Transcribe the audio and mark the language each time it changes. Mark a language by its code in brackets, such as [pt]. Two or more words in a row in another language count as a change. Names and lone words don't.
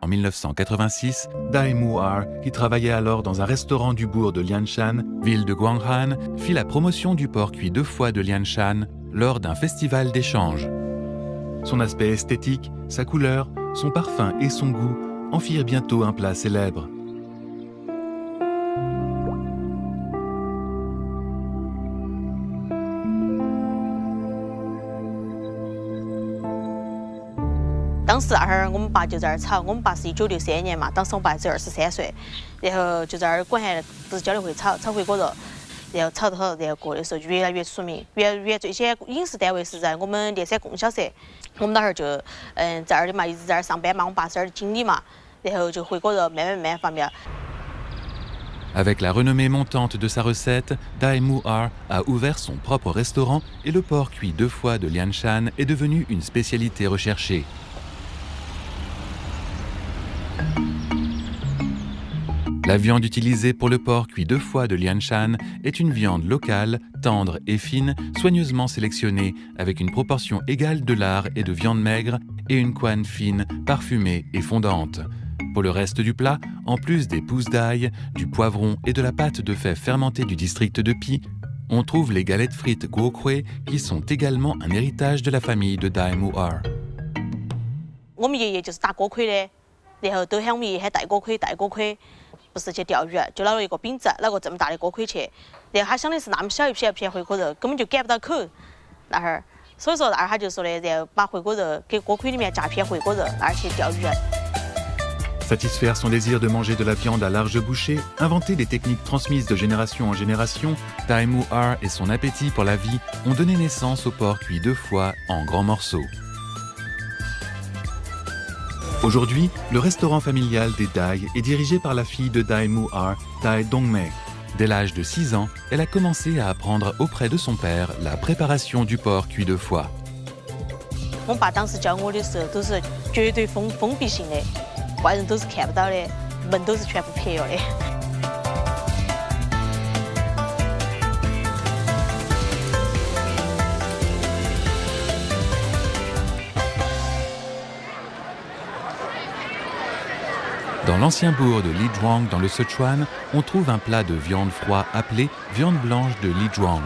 [fr] En 1986, Dai Mu-ar, qui travaillait alors dans un restaurant du bourg de Lianshan, ville de Guanghan, fit la promotion du porc cuit 2 fois de Lianshan lors d'un festival d'échange. Son aspect esthétique, sa couleur, son parfum et son goût en firent bientôt un plat célèbre. [zh] 当时那会儿我们爸就在那儿炒，我们爸是1963年嘛，当时我爸只23岁，然后就在那儿管下都是教练会炒回锅肉，然后炒着炒着，然后过的时候就越来越出名。原最先饮食单位是在我们连山供销社，我们那会儿就在那儿的嘛，一直在那儿上班嘛，我们爸是那儿的经理嘛，然后就回锅肉慢慢发明。 [fr] Avec la renommée montante de sa recette, Dai Mu-ar a ouvert son propre restaurant et le porc cuit 2 fois de Lianshan est devenu une spécialité recherchée. La viande utilisée pour le porc cuit 2 fois de Lianshan est une viande locale, tendre et fine, soigneusement sélectionnée avec une proportion égale de lard et de viande maigre et une couenne fine, parfumée et fondante. Pour le reste du plat, en plus des pousses d'ail, du poivron et de la pâte de fèves fermentée du district de Pi, on trouve les galettes frites guokhui qui sont également un héritage de la famille de Dai Mu-ar. [zh] 我们爷爷就是打锅盔的，然后都喊我们爷爷喊带锅盔，带锅盔。不是去钓鱼，就拿了一个饼子，拿个这么大的锅盔去，然后他想的是那么小一片回锅肉，根本就赶不到口那会儿，所以说那会儿他就说的，然后把回锅肉给锅盔里面加片回锅肉，那儿去钓鱼。 [fr] Satisfaire son désir de manger de la viande à large bouchée, inventer des techniques transmises de génération en génération, Dai Mu-ar et son appétit pour la vie ont donné naissance au porc cuit 2 fois en grands morceaux. Aujourd'hui, le restaurant familial des Dai est dirigé par la fille de Dai Mu-ar, Dai Dongmei. Dès l'âge de 6 ans, elle a commencé à apprendre auprès de son père la préparation du porc cuit 2 fois. [zh] 我爸当时教我的时候都是绝对封闭性的，外人都是看不到的，门都是全部撇了的。 [fr] Dans l'ancien bourg de Lizhuang, dans le Sichuan, on trouve un plat de viande froid appelé viande blanche de Lizhuang.